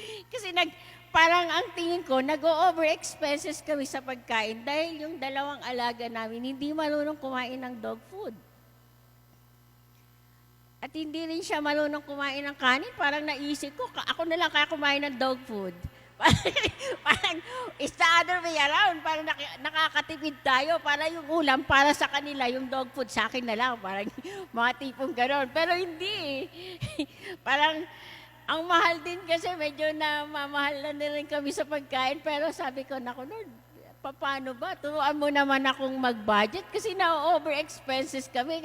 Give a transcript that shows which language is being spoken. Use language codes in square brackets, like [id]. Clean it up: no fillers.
[tl] Kasi parang ang tingin ko, nag-o-over expenses kami sa pagkain dahil yung dalawang alaga namin hindi marunong kumain ng dog food. At hindi rin siya marunong kumain ng kanin. Parang naisip ko, ako na lang kaya kumain ng dog food. Parang [en] it's the other way around. [tl] Parang nakakatipid tayo. Para yung ulam, para sa kanila, yung dog food sa akin na lang. Parang mga tipong gano'n. Pero hindi. Parang ang mahal din kasi medyo na mamahal na rin kami sa pagkain. Pero sabi ko, naku Lord, paano ba? Turuan mo naman akong mag-budget kasi na-over expenses kami.